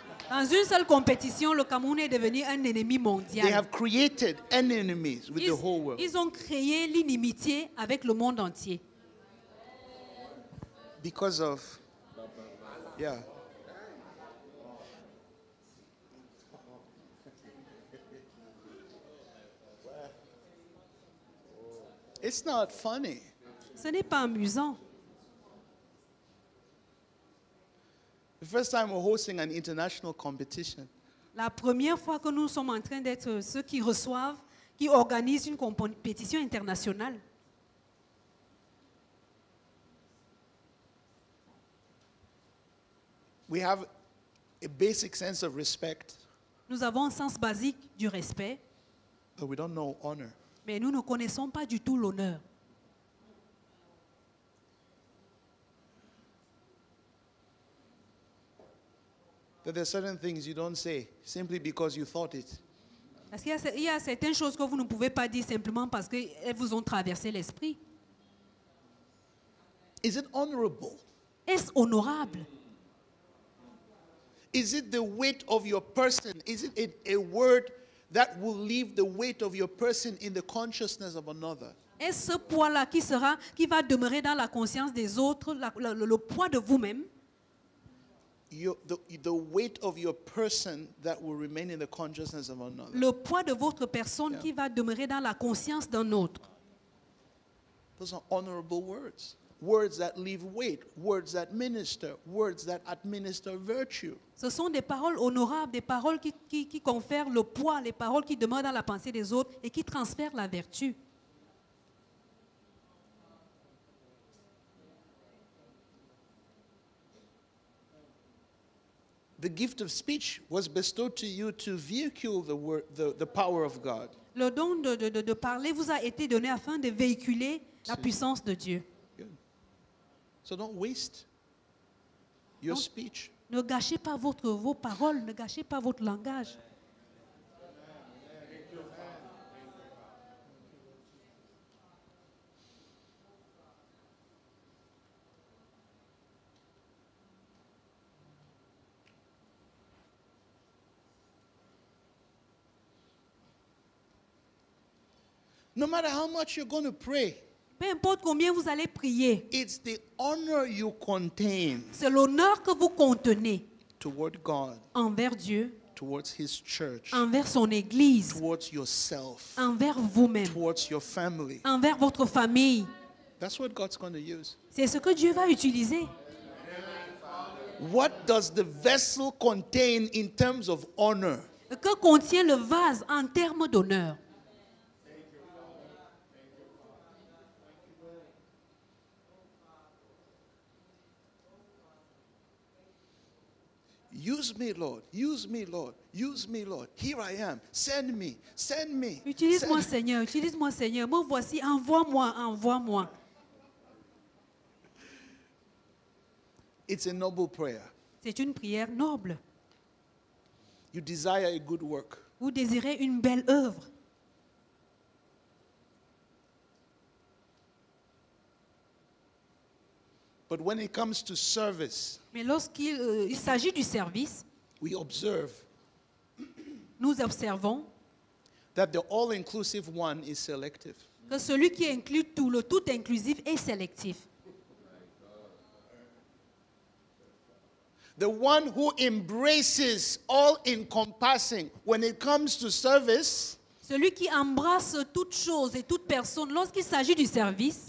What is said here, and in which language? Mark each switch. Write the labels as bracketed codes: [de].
[fr] Dans une seule compétition, le Cameroun est devenu un ennemi [en] They [fr] mondial. [en] have created enemies with the whole world. [fr] Ils ont créé l'inimitié avec le monde entier. [en] Because of, yeah. It's not funny. [fr] Ce n'est pas amusant. [en] The first time we're hosting an international competition, [fr] La première fois que nous sommes en train d'être ceux qui reçoivent, qui organisent une compétition internationale, [en] we have a basic sense of respect, [fr] nous avons un sens basique du respect, [en] but we don't know honor. [fr] mais nous ne connaissons pas du tout l'honneur. [en] That there are certain things you don't say simply because you thought it. [fr] Parce qu'il y a certaines choses que vous ne pouvez pas dire simplement parce qu'elles vous ont traversé l'esprit. [en] Is it honorable? [fr] Est-ce honorable? [en] Is it the weight of your person? Is it a word that will leave the weight of your person in the consciousness of another? [fr] Est-ce ce poids-là qui va demeurer dans la conscience des autres, le poids de vous-même? [en] The weight of your person that will remain in the consciousness of another. [fr] Le poids de votre personne qui va demeurer dans la conscience d'un autre. [en] Those are honorable words. Words that leave weight, words that minister, words that administer virtue. [fr] Ce sont des paroles honorables, des paroles qui confèrent le poids, les paroles qui demeurent dans la pensée des autres et qui transfèrent la vertu. [en] The gift of speech was bestowed to you to vehicle the power of God. [fr] Le don de parler vous a été donné afin de véhiculer la puissance de Dieu. [en] Good. So don't waste your Don't- speech. [fr] Ne gâchez pas vos paroles, ne gâchez pas votre langage. [en] No matter how much you're going to pray, [fr] Peu importe combien vous allez prier, [en] it's the honor you contain [fr] c'est l'honneur que vous contenez [en] toward God, [fr] envers Dieu, [en] towards His church, [fr] envers son Église, [en] towards yourself, [fr] envers vous-même, [en] towards your family. [fr] envers votre famille. [en] That's what God's going to use. [fr] C'est ce que Dieu va utiliser. [en] What does the vessel contain in terms of honor? [fr] Que contient le vase en termes d'honneur? [en] Use me, Lord. Use me, Lord. Use me, Lord. Here I am. Send me. Send me. [fr] Utilise-moi, [en] Send- [fr] Seigneur, utilise-moi, Seigneur. Me voici, envoie-moi, envoie-moi. [en] It's a noble prayer. [fr] C'est une prière noble. [en] You desire a good work. [fr] Vous désirez une belle œuvre. [en] But when it comes to service, [fr] Mais lorsqu'il il s'agit du service, [en] we observe [fr] nous observons [en] that the all-inclusive one is selective. [fr] que celui qui inclut tout, le tout inclusif, est sélectif. [en] The one who embraces all encompassing when it comes to service, [fr] Celui qui embrasse toute chose et toute personne, lorsqu'il s'agit du service,